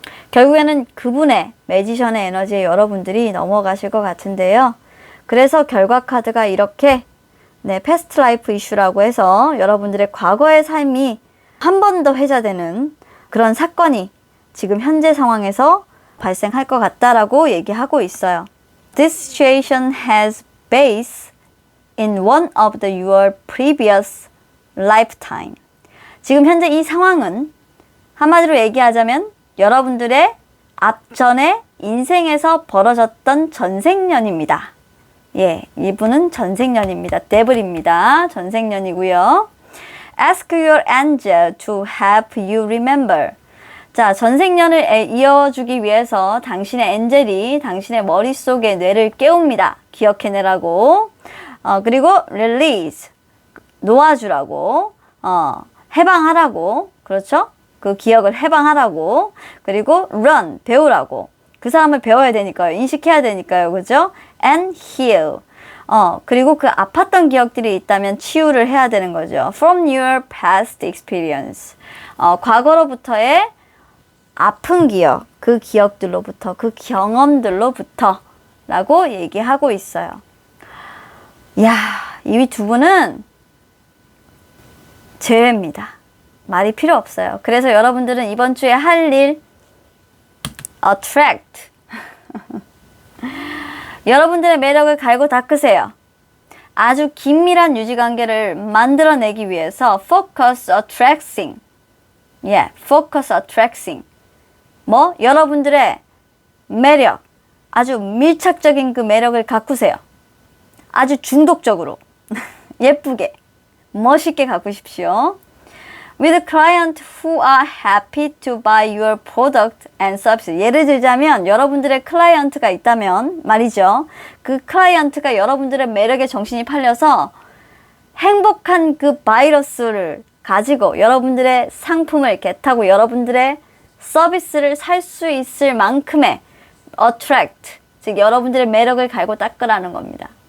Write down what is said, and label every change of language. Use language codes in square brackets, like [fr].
[ko] 결국에는 그분의 매지션의 에너지에 여러분들이 넘어가실 것 같은데요. 그래서 결과 카드가 이렇게 패스트 라이프 이슈라고 해서 여러분들의 과거의 삶이 한 번 더 회자되는 그런 사건이 지금 현재 상황에서 발생할 것 같다라고 얘기하고 있어요. [en] This situation has base in one of your previous lifetime. [ko] 지금 현재 이 상황은 한마디로 얘기하자면 여러분들의 앞전의 인생에서 벌어졌던 전생년입니다. 예, 이분은 전생년입니다. 데블입니다. 전생년이고요. [en] Ask your angel to help you remember. [ko] 자, 전생년을 이어주기 위해서 당신의 엔젤이 당신의 머릿속에 뇌를 깨웁니다. 기억해내라고. 그리고 [en] release. [ko] 놓아주라고. 해방하라고. 그렇죠? 그 기억을 해방하라고. 그리고 run. 배우라고. 그 사람을 배워야 되니까요. 인식해야 되니까요. 그죠? [en] and heal. [ko] 그리고 그 아팠던 기억들이 있다면 치유를 해야 되는 거죠. [en] From your past experience. [ko] 과거로부터의 아픈 기억, 그 기억들로부터, 그 경험들로부터 라고 얘기하고 있어요. 이야, 이 두 분은 제외입니다. 말이 필요 없어요. 그래서 여러분들은 이번 주에 할 일, attract. 여러분들의 매력을 갈고 닦으세요. 아주 긴밀한 유지관계를 만들어내기 위해서 [en] focus attracting. focus attracting. [ko] 여러분들의 매력, 아주 밀착적인 그 매력을 가꾸세요. 아주 중독적으로, 예쁘게, 멋있게 가꾸십시오. [en] With clients who are happy to buy your product and service. [ko] 예를 들자면 여러분들의 클라이언트가 있다면 말이죠. 그 클라이언트가 여러분들의 매력에 정신이 팔려서 행복한 그 바이러스를 가지고 여러분들의 상품을 개타고 여러분들의 서비스를 살 수 있을 만큼의 attract, 즉 여러분들의 매력을 갈고 닦으라는 겁니다.